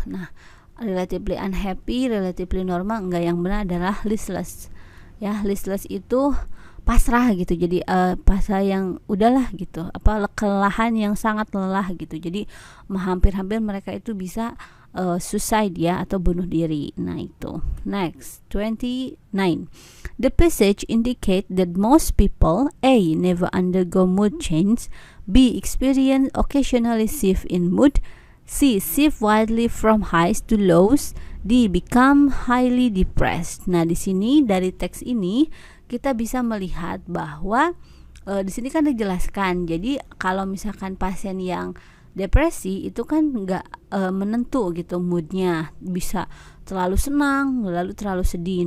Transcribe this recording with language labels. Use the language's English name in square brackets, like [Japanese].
[Indonesian] Nah, [English] relatively unhappy, relatively normal, [Indonesian] enggak, yang benar adalah listless. Ya, listless itu pasrah gitu. Jadi pasrah yang udahlah gitu, kelelahan yang sangat lelah gitu. Jadi hampir-hampir mereka itu bisa suicide ya, atau bunuh diri. Nah, itu. Next 29. [English] The passage indicate that most people A. never undergo mood change, B. experience occasionally shift in mood, C. shift widely from highs to lows, D. become highly depressed. [Indonesian] Nah, di sini dari teks ini kita bisa melihat bahwa di sini kan dijelaskan. Jadi kalau misalkan pasien yang depresi itu kan nggak menentu gitu moodnya, bisa terlalu senang lalu terlalu sedih.